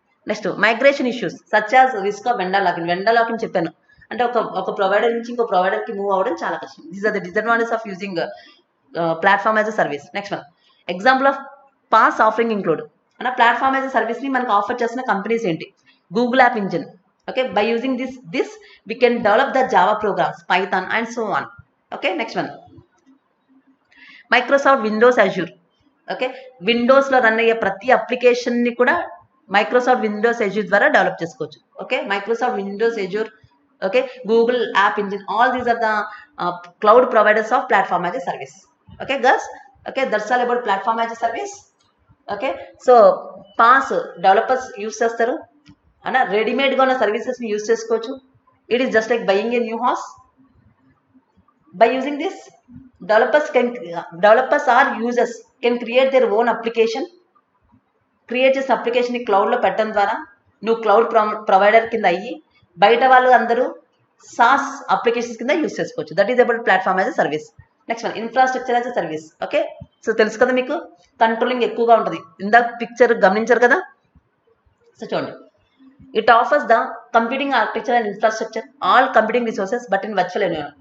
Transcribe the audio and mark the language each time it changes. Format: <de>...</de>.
<en>Next, migration issues such as risk of vendor locking.</en> <te>Vendor locking చెప్పాను, అంటే ఒక provider నుంచి ఇంకో ప్రొవైడర్కి మూవ్ అవ్వడం చాలా కష్టం. These are the disadvantages of using platform as a service.</te> <en>Next one, example of PaaS offering include.</en> <te>అన్న platform as a సర్వీస్ని మనకు ఆఫర్ చేసిన కంపెనీస్ ఏంటి?</te> <en>Google App Engine. Okay, by using this we can develop the Java programs, Python and so on. Okay, next one, Microsoft Windows Azure.</en> <te>Okay, విండోస్లో run అయ్యే ప్రతి అప్లికేషన్ని కూడా Microsoft Windows Azure ద్వారా develop చేసుకోవచ్చు.</te> <en>Okay, Microsoft Windows Azure, okay, Google App Engine, all these are the cloud providers of platform as a service. Okay girls, okay, that's all about platform as a service.</en> <te>Okay, so pass developers use చేస్తారు అన్న, రెడీమేడ్గా ఉన్న సర్వీసెస్ని use చేసుకోవచ్చు.</te> <en>It is just like buying a new house. By using this, developers or users can create their own application.</en> <te>Create చేసిన అప్లికేషన్ని క్లౌడ్లో పెట్టడం ద్వారా నువ్వు cloud provider కింద అయ్యి బయట వాళ్ళు అందరూ సాస్ అప్లికేషన్స్ కింద యూజ్ చేసుకోవచ్చు.</te> <en>That is about platform as a service. Next one, infrastructure as a service.</en> <te>Okay, so తెలుసు కదా మీకు, కంట్రోలింగ్ ఎక్కువగా ఉంటుంది. ఇందాక పిక్చర్ గమనించారు కదా. సో చూడండి,</te> <en>It offers the computing architecture and infrastructure all computing resources but in virtual environment.</en>